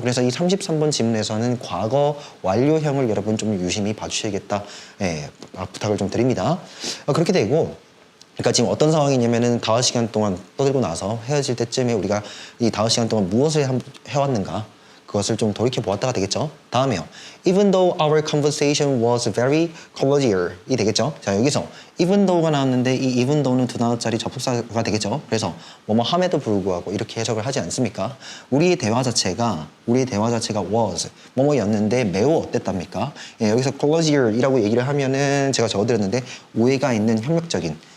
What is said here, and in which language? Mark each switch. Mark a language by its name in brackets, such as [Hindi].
[Korean] 그래서 이 33번 지문에서는 과거 완료형을 여러분 좀 유심히 봐주셔야겠다. 부탁을 좀 드립니다. 그렇게 되고, 그러니까 지금 어떤 상황이냐면은 5시간 동안 떠들고 나서 헤어질 때쯤에 우리가 이 5시간 동안 무엇을 해왔는가, 그것을 좀 돌이켜 보았다가 되겠죠. 다음에요. [English] Even though our conversation was very cordial [Korean] 이 되겠죠. 자, 여기서 even though가 나왔는데 이 even though는 두 단어짜리 접속사가 되겠죠. 그래서 뭐뭐 함에도 불구하고 이렇게 해석을 하지 않습니까? 우리의 대화 자체가 was 뭐뭐였는데 매우 어땠답니까? 예, 여기서 cordial이라고 얘기를 하면은 제가 적어드렸는데 오해가 있는 협력적인.